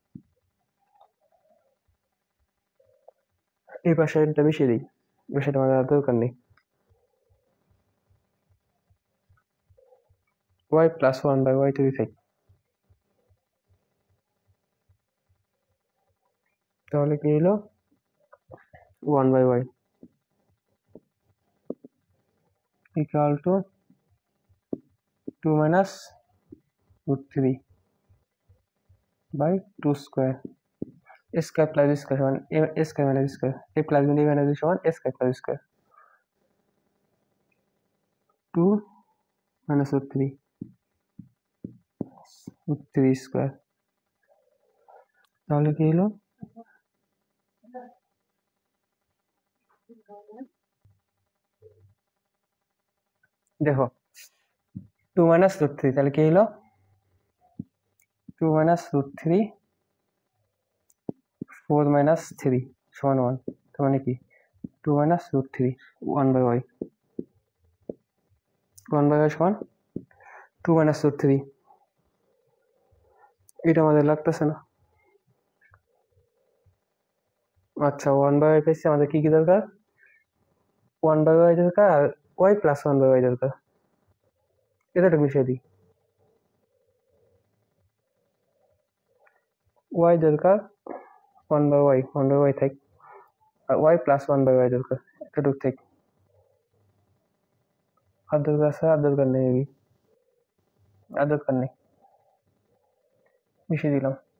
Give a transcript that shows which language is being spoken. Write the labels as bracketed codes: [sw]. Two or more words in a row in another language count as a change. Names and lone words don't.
[bn] এই পাশে এটা মিশিয়ে দিই বিষয়টা আমাদের আর দরকার নেই [en] y plus 1 by y to the side [bn] তাহলে কি হলো [en] 1 by y equal to 2 minus root 3 by 2 square a square plus b square সমান a square minus b square a plus b minus b সমান a square plus b square 2 minus root 3 square [bn] তাহলে কি হলো [en] দেখো 2 minus root 3 [bn] তাহলে কি হলো [en] 2 minus root 3 4 minus 3 সমান 1 [bn] তার মানে কি [en] 2 minus root 3 1 by y 1 by y [bn] সমান [en] 2 minus root 3 [bn] এটা আমাদের লাগতেছে না আচ্ছা [en] 1 by y [bn] পেয়েছি আমাদের কি কি দরকার [en] 1 by y [bn] দরকার আর [en] y plus 1 by y [bn] দরকার এটা মিশিয়ে দিই y দরকার [en] 1 by y [bn] থাক আর [en] y plus 1 by y [bn] দরকার এতটুকু থাক আর দরকার আছে আর দরকার নেই আর দরকার নেই মিশিয়ে দিলাম